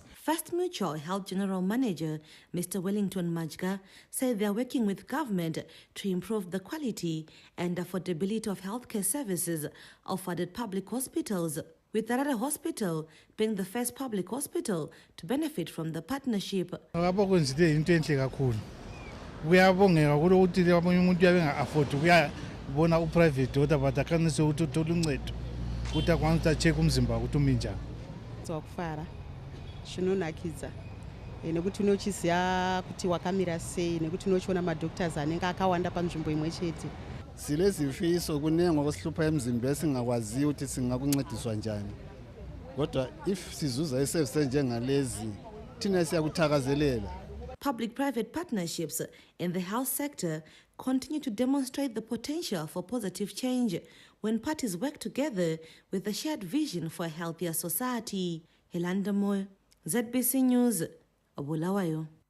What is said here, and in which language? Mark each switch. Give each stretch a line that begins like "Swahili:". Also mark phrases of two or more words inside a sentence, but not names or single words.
English: First Mutual Health General Manager Mr. Wellington Majga said they are working with government to improve the quality and affordability of healthcare services offered at public hospitals, with Harare Hospital being the first public hospital to benefit from the partnership.
North Ndebele: Kuyabongeka ukuthi abanye umuntu uyabenga-afford ukuyabona u-private doctor but akwanise ukuthi uthole uncedo ukuthi akwanise ukuthi a-check umzimba ukuthi umi njani.
Shona: Dzakufara zvinonakidza nekuti unochiziva kuti wakamira sei nekuti unochiona madoctors anenge akawanda panzvimbo imwe chete.
North Ndebele: Silezifiso kunengi okusihlupa emzimbeni esingakwaziyo ukuthi singakuncediswa njani, kodwa if sizuza iservice njengalezi thina siyakuthakazelela.
English: Public-private partnerships in the health sector continue to demonstrate the potential for positive change when parties work together with a shared vision for a healthier society. Helanda Moy, ZBC News, Bulawayo.